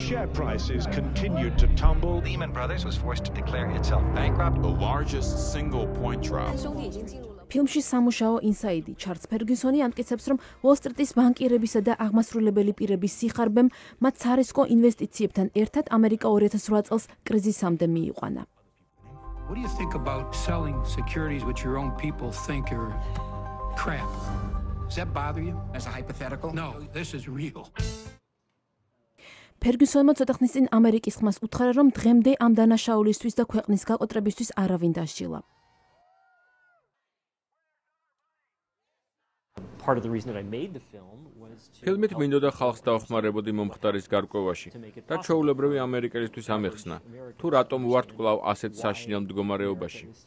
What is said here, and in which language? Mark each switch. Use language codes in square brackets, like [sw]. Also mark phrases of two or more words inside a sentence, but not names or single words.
[en] share prices continued to tumble. Lehman Brothers was forced to declare itself bankrupt. The largest single point drop. [ka] ფილმში სამუშაო ინსაიდი ჩარლზ ფერგიუსონი ამტკიცებს, რომ უოლ-სტრიტის ბანკირებისა და აღმასრულებელი პირების სიხარბემ მათ სარისკო ინვესტიციებთან ერთად ამერიკა 2008 წელს კრიზისამდე მიიყვანა. [en] What do you think about selling securities which your own people think are crap? Does that bother you? As a hypothetical? No, this is real. [ka] ფერგიუსონმა ცოტა ხნის წინ ამერიკის ხმას უთხრა, რომ დღემდე ამ დანაშაულისთვის და ქვეყნის გაკოტრებისთვის არავინ დასჯილა. ფილმით მინდოდა ხალხს დაეხმარებოდი მომხდარის გარკვევაში და ჩვეულებრივი ამერიკელისთვის ამეხსნა, თუ რატომ ვართ კვლავ ასეთ საშინელ მდგომარეობაში.